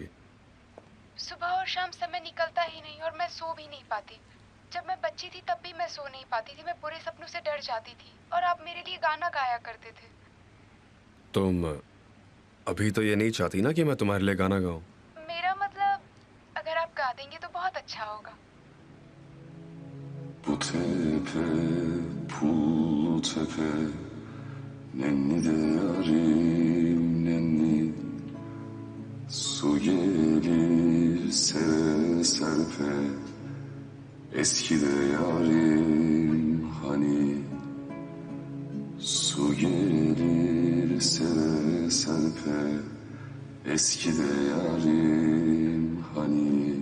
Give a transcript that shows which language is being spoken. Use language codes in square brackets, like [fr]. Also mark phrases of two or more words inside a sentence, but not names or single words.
[hi] सुबह और शाम समय निकलता ही नहीं और मैं सो भी नहीं पाती। जब मैं बच्ची थी तब भी मैं सो नहीं पाती थी। मैं बुरे सपनों से डर जाती थी और आप मेरे लिए गाना गाया करते थे। तुम अभी तो ये नहीं चाहती ना कि मैं तुम्हारे लिए गाना गाऊं? मेरा मतलब, अगर आप गा देंगे तो बहुत अच्छा होगा। [tr] Bu tepe, pul tepe, nenni de yarim nenni, su gelir sere serpe, eski de yarim hani, su gelir sere serpe, eski de yarim hani.